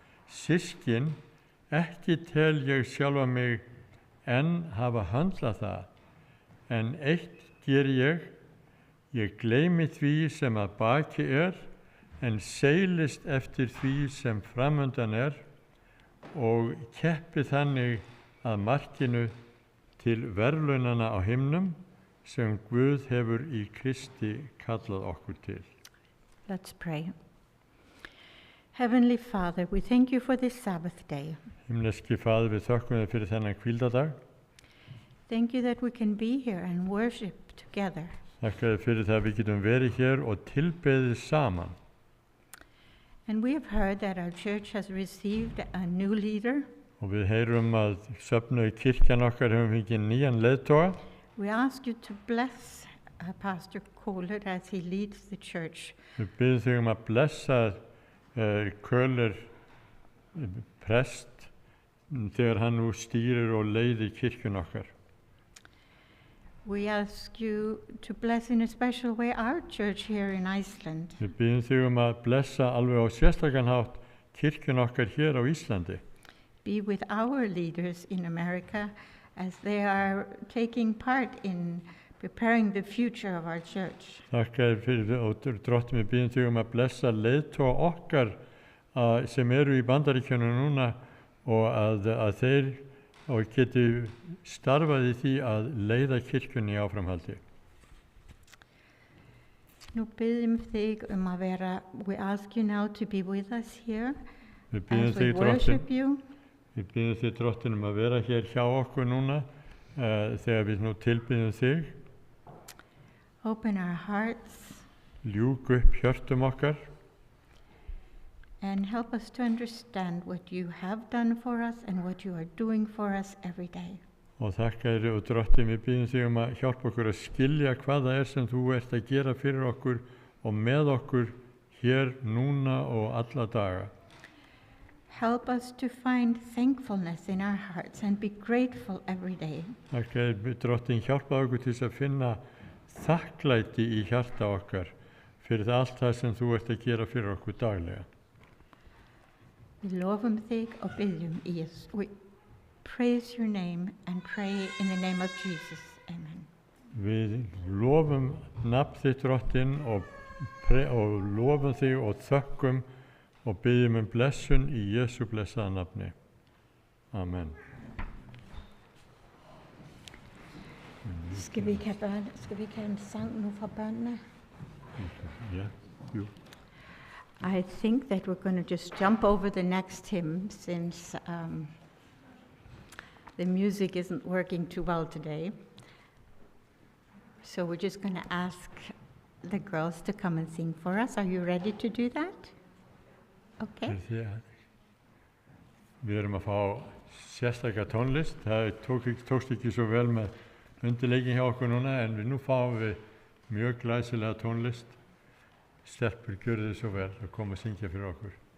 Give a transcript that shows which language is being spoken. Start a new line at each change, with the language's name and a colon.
Icelandic: Systkin, ekki tel ég sjálfa mig enn hafa höndlað það, en eitt ger ég gleymi því sem að baki en seilist eftir því sem framundan og keppi þannig að markinu til verðlaunanna á himnum sem Guð hefur í Kristi kallað okkur til.
English: Let's pray. Heavenly Father, we thank you for this Sabbath day.
Icelandic: Himneski Faðir, við þökkum þér fyrir þennan hvíldadag.
English: Thank you that we can be here and worship together.
Icelandic: Þakka þér fyrir það að við getum verið hér og tilbeðið saman.
English: And we have heard that our church has received a new leader.
Icelandic: Og við heyrum að söfnuð kirkjan okkar hefur fengið nýjan leiðtoga.
English: We ask you to bless Pastor Kohler as he leads the church.
Icelandic: Við biðjum þig að blessa Kohler prest þegar hann nú stýrir og leiðir kirkjun okkar.
English: We ask you to bless in a special way our church here in Iceland.
Icelandic: Við biðjum þig að blessa alveg á sérstakan hátt kirkjun okkar hér á Íslandi.
English: Be with our leaders in America as they are taking part in preparing the future of our church.
Icelandic: Þakka þér fyrir og Drottin, við biðjum þig að blessa leiðtoga okkar sem eru í Bandaríkjunum núna og að þeir og geti starfað í því að leiða kirkjunni áframhaldi. Nú biðjum þig að vera,
English: we ask you now to be with us here as we worship you.
Icelandic: Við biðjum þig, Drottin, að vera hér hjá okkur núna þegar við nú tilbiðjum þig.
English: Open our hearts.
Icelandic: Ljúk upp hjörtum okkar.
English: And help us to understand what you have done for us and what you are doing for us every day.
Icelandic: Og þakka þér og Drottin, við biðjum þig að hjálpa okkur að skilja hvað það sem þú ert að gera fyrir okkur og með okkur hér núna og alla daga.
English: Help us to find thankfulness in our hearts and be grateful every day.
Icelandic: Þakka þér, Drottin, hjálpa okkur til að finna þakklæti í hjarta okkar fyrir allt það sem þú ert að gera fyrir okkur daglega. Við lofum þig og byggjum í Jésu.
English: We praise your name and pray in the name of Jesus. Amen.
Icelandic: Við lofum nafn þitt Drottinn og lofum þig og þökkum og byggjum blessun í Jesu blessaða nafni.
English: Amen.
Danish: Skal vi ikke have en sang nu fra børnene?
English: Yeah, you. I think that we're going to just jump over the next hymn since the music isn't working too well today. So we're just going to ask the girls to come and sing for us. Are you ready to do that? Okay.
Icelandic: Við erum að fá sérstaka tónlist. Það tókst ekki svo vel með undirleikin hjá okkur núna, en nú fáum við mjög glæsilega tónlist. Stelpur gjörðu þið svo vel að koma að syngja fyrir okkur.